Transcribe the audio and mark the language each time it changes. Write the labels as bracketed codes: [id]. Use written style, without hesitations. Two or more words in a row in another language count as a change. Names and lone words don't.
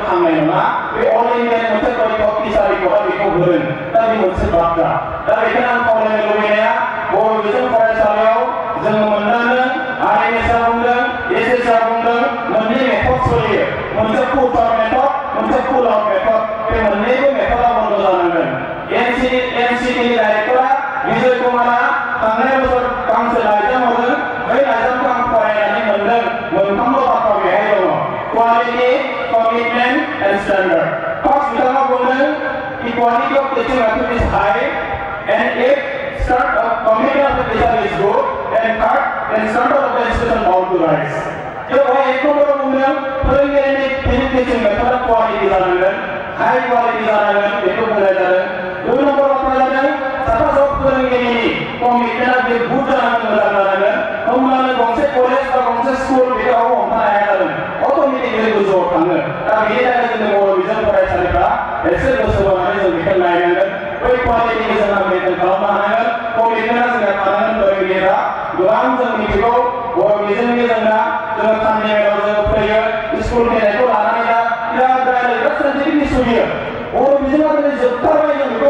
[brx] थांनाय नङा बे अल इन्डियानि मोनसे परिखा पिसा रिपर्टआ बेखौ होदों दा बे मोनसे बाथ्रा दा बेखायनो आं खावलायनो लुबैनाया बर' बिजों फरायसालियाव जोङो मोनदांदों आइएसआ बुंदों एसएसआ बुंदों मोननै मेथड सोलियो मोनसे [en] full term method [brx] मोनसे [en] full out method [brx] बे मोननैबो मेथडआ बन्द जानांगोन एनसिटिनि डाइरेक्टरा विजय कुमारा थांनाय बोसोर गांसे लाइजाम हरदों बै लाइजामखौ आं फरायनानै मोनदों मोनथामल' बाथ्रा बेहाय दङ [en] quality commitment and standard first [brx] बिथाङा बुंदों कि [en] quality of teaching method is high and if commitment of the teacher is good and third then standard of the institution bound to rise [hi] जो वह एक नंबर [brx] बुंदों फोरोंगिरिनि [en] teaching method quality [brx] जानांगोन [en] high quality [brx] जानांगोन बेखौ बुंनाय जादों दुइ नम्बर बाथ्रा जादों साफा जब फोरोंगिरिनि कमिटमेन्टआ बे गुड जानांगोन मोजां जानांगोन होमब्लानो गंसे कलेज बा गंसे स्कुल बेखौ हमथानो हाया जादों अट'मेटिकलि गोजौआव थाङो दा बेनि थाखाय जोंनि बर' बिजों फरायसालिफ्रा एसे गोसो होनानै जों बेखौ नायनांगोन बै क्वालिटिनि जोंहा मेनटेन खालामनो हानांगोन कमिटमेन्टआ जोंहा थानांगोन फोरोंगिरिफ्रा गोबां जों मिथिगौ बर' बिजोंनि जोंना जोङो साननि मेलाव जोङो फैयो स्कुल फैनायखौ लानानै दा बिराद रायज्लायग्रा [en] sensitive issue [brx] बियो बर' बिजोङा दिनै जोबथारबाय जों बेखौ